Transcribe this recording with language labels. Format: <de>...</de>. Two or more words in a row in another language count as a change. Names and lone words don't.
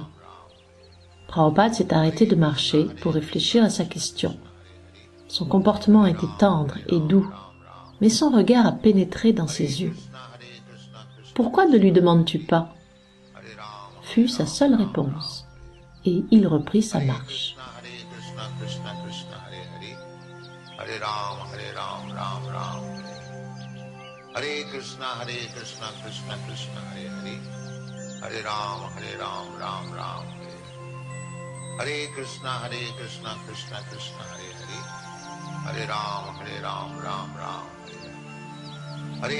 <fr>Prabhupada s'est arrêté de marcher pour réfléchir à sa question. Son comportement était tendre et doux, mais son regard a pénétré dans ses yeux. « Pourquoi ne lui demandes-tu pas ?» fut sa seule réponse, et il reprit sa marche.</fr> <sa>Hare Krishna, Krishna Krishna, Hare Hare. Hare Rama, Ram Ram, Hare Hare. Hare Krishna, Krishna Krishna, Hare Hare. Hare Rama, Ram Ram, Hare Hare.</sa>